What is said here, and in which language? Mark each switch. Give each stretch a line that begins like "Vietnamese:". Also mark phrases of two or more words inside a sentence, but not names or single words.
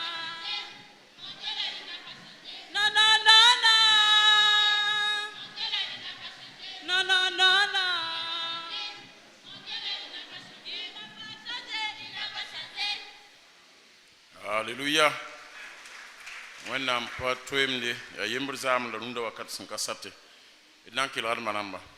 French: Non, non, non, non. Non, non, non, non. Alléluia.
Mossi: Wẽnnaam pa toeemde yaa yembr zaam la rũndã wakat sẽn ka sate d na n kelgd manamba.